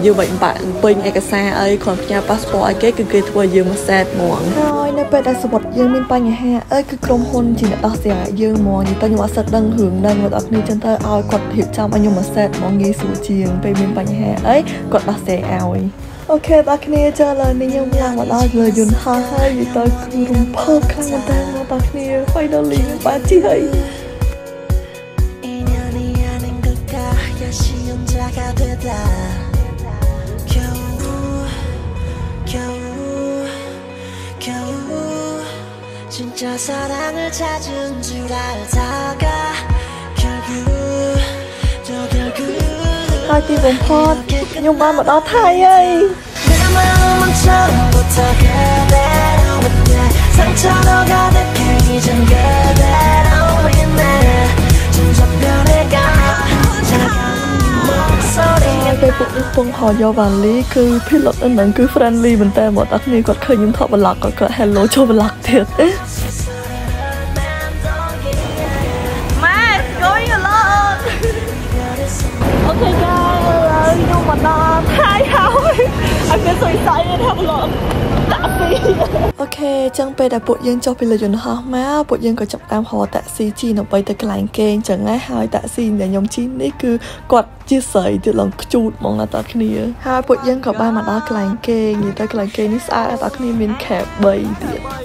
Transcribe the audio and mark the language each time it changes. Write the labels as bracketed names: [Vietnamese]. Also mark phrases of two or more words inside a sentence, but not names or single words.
[Khmer] យើងមិនបាក់ពេញឯកសារអីគ្រាន់ផ្ញើ passport ឲ្យគេគឺគេធ្វើយើងមកសេតហ្មងហើយនៅពេលដែលសវត្តយើងមានបញ្ហាអីគឺក្រុមហ៊ុនជាអ្នកដោះស្រាយយើងហ្មងនិយាយទៅខ្ញុំអត់ស្គាល់ដឹងរឿងហ្នឹងមកដល់គ្នាចឹងទៅឲ្យគាត់រៀបចំឲ្យខ្ញុំមកសេតហ្មងងាយស្រួលជាងពេលមានបញ្ហាអីគាត់ដោះស្រាយឲ្យអូខេបងប្អូនចាឥឡូវនេះខ្ញុំឡើងមកដល់លើយន្តហោះហើយនិយាយទៅគឺរំភើបខ្លាំងមែនតើបងប្អូន finally បានជិះហើយ [Korean] 진짜사랑을 찾은 줄 알다가 결국 또 결국 하기 [Khmer] បំផុតខ្ញុំបានមកដល់ថៃ ហើយ [Korean] 내 마음은 처음부터 그대로였네 상처로 가득해 이젠 그대로였네 점점 변해가 차가운 목소리 [Khmer] ពេលពួកនេះពងហៅយកវ៉ាលីគឺភីឡុតហ្នឹងគឺ friendly មែនតើមកដល់គ្នាគាត់ឃើញខ្ញុំថត vlog គាត់ hello ចូល vlog ទៀត ម៉ែ [English] going along Okay guys [Khmer] ខ្ញុំមកដល់ថៃហើយ [English] I feel so excited have a lot [Khmer] អូខេចឹងពេលដែលពួកយើងចុះពីលើយន្តហោះមកពួកយើងក៏ចាប់តាមហៅតាក់ស៊ីជីដើម្បីទៅកន្លែងគេងចឹងហើយតាក់ស៊ីដែលខ្ញុំជិះនេះគឺគាត់ជាស្រីទៀតឡើងខ្ជូតហ្មងណាតាគ្នាហើយពួកយើងក៏បានមកដល់កន្លែងគេងនិយាយទៅកន្លែងគេងនេះស្អាតតាគ្នាមានខេប3ទៀត